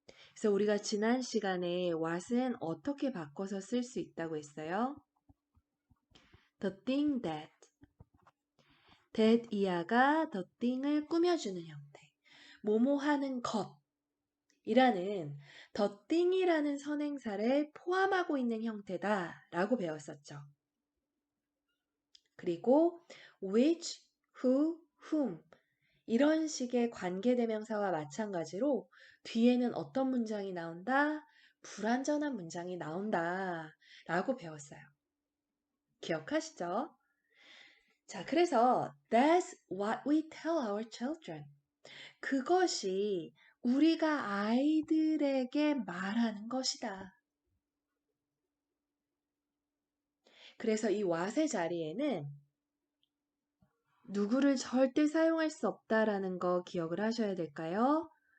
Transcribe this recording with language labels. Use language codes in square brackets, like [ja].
[ko] 그래서 우리가 지난 시간에 what은 어떻게 바꿔서 쓸 수 있다고 했어요? [en] The thing that. [ko] that 이하가 [en] the thing [ko] 을 꾸며주는 형태. 뭐뭐 하는 것이라는 the thing이라는 선행사를 포함하고 있는 형태다 라고 배웠었죠. [en] 그리고 which, who, whom [ko] 이런 식의 관계대명사와 마찬가지로 뒤에는 어떤 문장이 나온다? 불완전한 문장이 나온다 라고 배웠어요. 기억하시죠? [en] 자, 그래서 That's what we tell our children. [ko] 그것이 우리가 아이들에게 말하는 것이다. 그래서 이 what의 자리에는 누구를 절대 사용할 수 없다라는 거 기억을 하셔야 될까요?